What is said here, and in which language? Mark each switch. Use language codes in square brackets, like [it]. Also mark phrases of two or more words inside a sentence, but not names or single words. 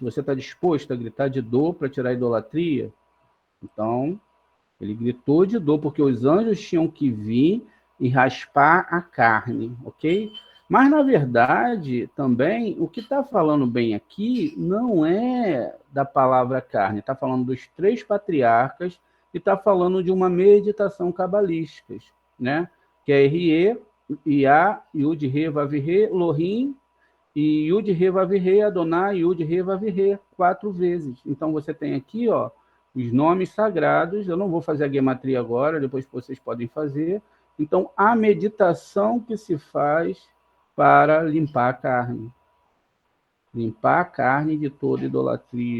[pt] Você está disposto a gritar de dor para tirar a idolatria? Então, ele gritou de dor, porque os anjos tinham que vir e raspar a carne, ok? Mas, na verdade, também, o que está falando bem aqui não é da palavra carne, está falando dos 3 patriarcas e está falando de uma meditação cabalística, né? Que é Rie, Iá, Yud, Re, Vav, Re, Lohim, e Yud, Re, Vav, Re, Adonai, Yud, Re, Vav, Re, 4 vezes. Então, você tem aqui, ó, os nomes sagrados. Eu não vou fazer a gematria agora, depois vocês podem fazer. Então, a meditação que se faz para limpar a carne. Limpar a carne de toda idolatria.